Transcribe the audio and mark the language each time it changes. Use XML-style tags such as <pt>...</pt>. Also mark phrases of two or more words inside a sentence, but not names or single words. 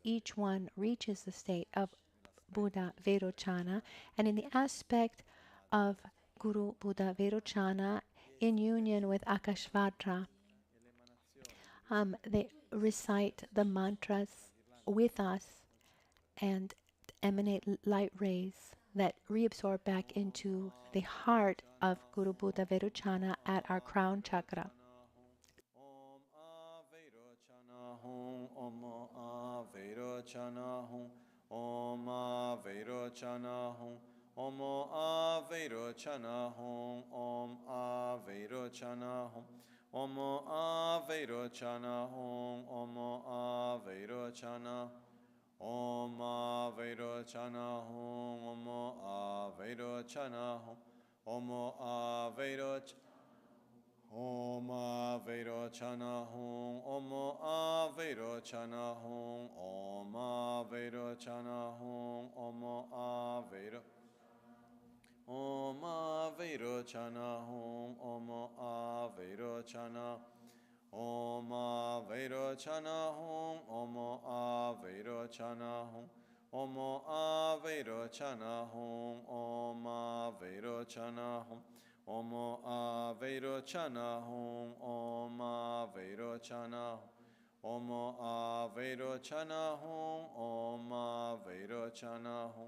<en>Each one reaches the state of Buddha Vairochana, and in the aspect of Guru Buddha Vairochana in union with Akashvatra, they recite the mantras with us and emanate light rays that reabsorb back into the heart of Guru Buddha Vairochana at our crown chakra.</en> <sa>Omo Avairochana Hum, Om Avairochana Hum, Omo Avairochana Hum, Omo Avairochana, Om Avairochana Hum, Omo Avairochana Hum, Omo Avairochana. Om Avairochana Hum, Om Avairochana Hum, Om Avairochana Hum, Om Avairochana. Om Avairochana Hum, Om Avairochana, Om Avairochana Hum, Om Avairochana Hum, Om Avairochana Hum, Om Avairochana Hum, Om Avairochana Hum, Om Avairochana, Om Avairochana Hum, Om Avairochana Hum.</sa>